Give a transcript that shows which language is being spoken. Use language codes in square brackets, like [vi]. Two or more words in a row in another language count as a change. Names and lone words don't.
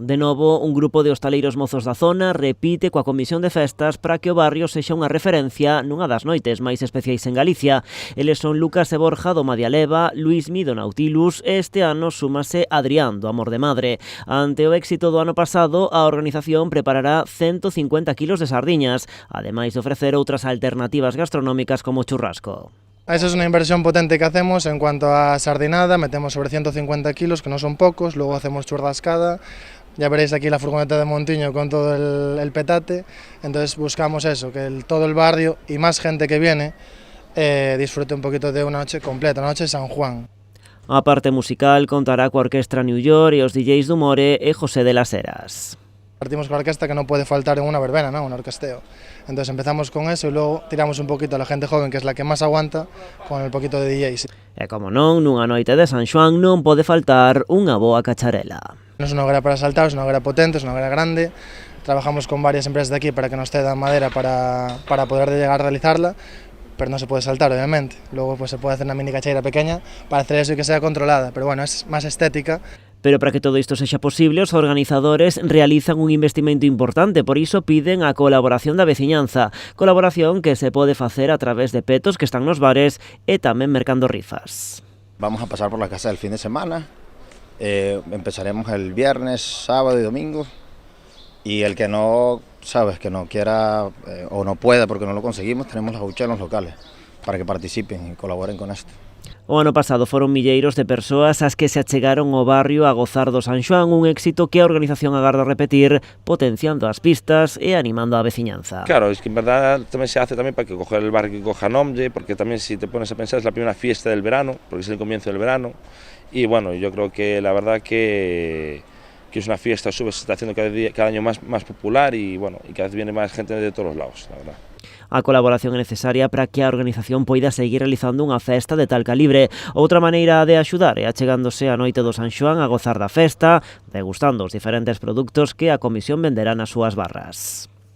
[gl] De novo, un grupo de hostaleiros mozos da zona repite coa Comisión de Festas para que o barrio sexa unha referencia nunha das noites máis especiais en Galicia. Eles son Lucas e Borja do Madialeva, Luis Mido Nautilus e este ano súmase Adrián do Amor de Madre. Ante o éxito do ano pasado, a organización preparará 150 kilos de sardiñas, ademais de ofrecer outras alternativas gastronómicas como churrasco. [es] Esa es una inversión potente que hacemos en cuanto a sardinada, metemos sobre 150 kilos, que no son pocos, luego hacemos churrascada, ya veréis aquí la furgoneta de Montiño con todo el petate, entonces buscamos eso, que todo el barrio y más gente que viene disfrute un poquito de una noche completa, una noche de San Juan. [gl] A parte musical contará coa Orquestra New York e os DJs do More e José de las Heras. [es] Partimos con la orquesta que no puede faltar en una verbena, ¿no? Un orquesteo. Entonces empezamos con eso y luego tiramos un poquito a la gente joven, que es la que más aguanta, con el poquito de DJs. [gl] E como non, nunha noite de San Xoán non pode faltar unha boa cacharela. [es] No es una hoguera para saltar, es una hoguera potente, es una hoguera grande. Trabajamos con varias empresas de aquí para que nos cedan madera para poder llegar a realizarla, pero no se puede saltar, obviamente. Luego pues se puede hacer una mini cacheira pequeña para hacer eso y que sea controlada, pero bueno, es más estética. [gl] Pero para que todo isto sexa posible, os organizadores realizan un investimento importante, por iso piden a colaboración da veciñanza, colaboración que se pode facer a través de petos que están nos bares e tamén mercando rifas. [es] Vamos a pasar por la casa el fin de semana, empezaremos el viernes, sábado y domingo, y el que no, sabes, que no quiera o no pueda porque no lo conseguimos, tenemos las huchas en los locales para que participen y colaboren con esto. [gl] O ano pasado foron milleiros de persoas as que se achegaron ao barrio a gozar do San Xoán, un éxito que a organización agarda repetir, potenciando as pistas e animando a veciñanza. [es] Claro, es que en verdad también se hace también para que coja el barrio que coja nombre, porque también si te pones a pensar es la primera fiesta del verano, porque es el comienzo del verano, y bueno, yo creo que la verdad que es una fiesta, se está haciendo cada año más popular y bueno, y cada vez viene más gente de todos los lados, la verdad. [gl] A colaboración é necesaria para que a organización poida seguir realizando unha festa de tal calibre. Outra maneira de axudar é achegándose a noite do San Xoán a gozar da festa, degustando os diferentes produtos que a comisión venderá nas súas barras.